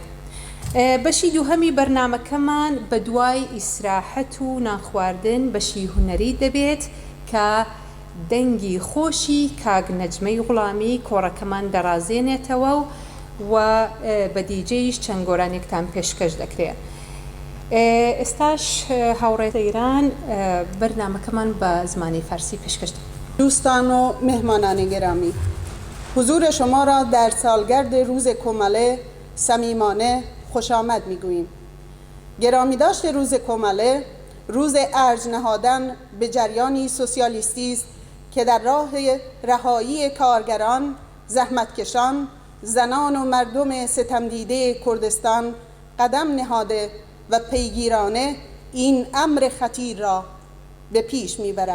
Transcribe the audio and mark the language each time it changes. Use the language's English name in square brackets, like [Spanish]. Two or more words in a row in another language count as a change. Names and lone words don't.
[Central Kurdish] بەشی دووهەمی بەرنامەکەمان بە دوای ئیسراحەت و نانخواردن بەشی هونەری دەبێت کە دەنگی خۆشی کاک نەجمەی غوڵامی کۆڕەکەمان دەڕازێنێتەوە و بە دیجەیش چەند گۆرانێکتان پێشکەش دەکرێت. ئێستاش هاوڕێ ئیران بەرنامەکەمان بە زمانی فارسی پێشکەش دەکرێت. [Persian] دوستان و مهمانان گرامی، حضور شما را در سالگرد روز کۆمەڵێ صمیمانه خوش آمد میگوییم. گرامی داشت روز کۆمەڵێ روز ارج نهادن به جریانی سوسیالیستی است که در راه رهایی کارگران، زحمتکشان، زنان و مردم ستمدیده کردستان قدم نهاده و پیگیرانه این امر خطیر را به پیش میبرد.